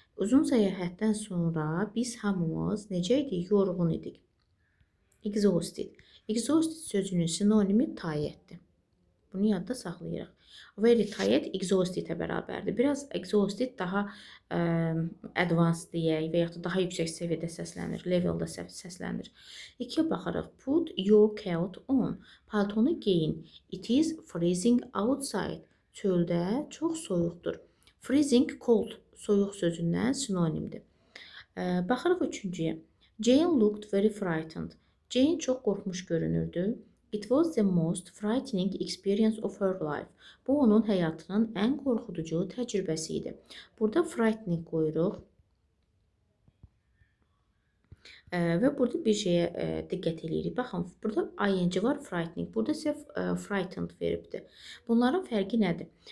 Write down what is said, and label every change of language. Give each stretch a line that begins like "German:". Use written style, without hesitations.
Azerbaijani: Uzun səyahətdən sonra biz hamımız necə idik? Yorğun idik. Exhausted. Exhausted sözünün sinonimi tireddir. Bunu yadda saxlayırıq. Very tired exhausted-ə bərabərdir. Biraz exhausted daha advanced deyək və yaxud da daha yüksək səviyyədə səslənir, leveldə səslənir. 2-yə baxırıq.
English: Put your coat on.
Azerbaijani: Paltonu geyin.
English: It is freezing outside.
Azerbaijani: Çöldə çox soyuqdur. Freezing cold, soyuq sözündən sinonimdir. Baxırıq 3-cüyə.
English: Jane looked very frightened.
Azerbaijani: Jane çox qorxmuş görünürdü.
English: It was the most frightening experience of her life.
Azerbaijani: Bu, onun həyatının ən qorxuducu təcrübəsi idi. Burada frightening qoyuruq. Və burada bir şeyə diqqət edirik. Baxın, burada ing var, frightening. Burada isə frightened veribdir. Bunların fərqi nədir?